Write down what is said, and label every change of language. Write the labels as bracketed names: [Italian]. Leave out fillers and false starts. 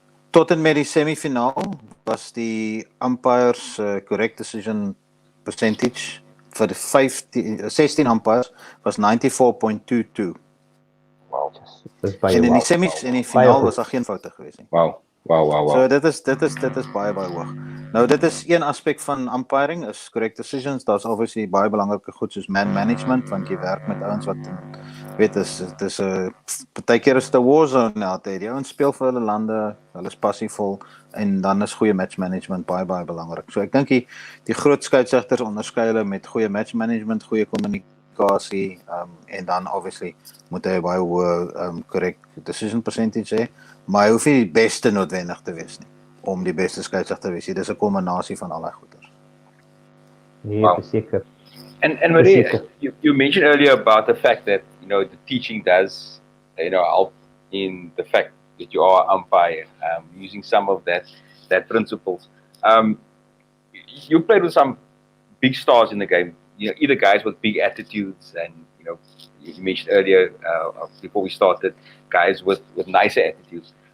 [Afrikaans] Tot en met die semifinaal was die umpires correct decision percentage vir die 16 umpires was 94.22. Wow. En in die semis en die finaal was daar geen foute gewees nie. Wow. So dit is baie hoog. Nou dit is een aspek van umpiring, is correct decisions. Daar's obviously baie belangrike goed soos man management, want jy werk met ouens wat weet dit is 'n partykeer is 'n [English] war zone out there. [Afrikaans] Die ouens speel vir hulle lande, hulle is passievol en dan is goeie match management baie belangrik. So ek dink die groot skeieregters onderskei hulle met goeie match management, goeie kommunikasie en dan obviously moet hy baie hoë correct decision percentage hê, maar hy hoef nie die beste noodwendig te wees nie om die beste skeieregter te wees. Dis 'n kombinasie van al daai goeders. Nee, Wow. beseker. [English] And Marais, you mentioned earlier about the fact that the teaching does help in the fact that you are umpire, using some of that principles. You played with some big stars in the game. Either guys with big attitudes, and you mentioned earlier before we started, guys with nicer attitudes.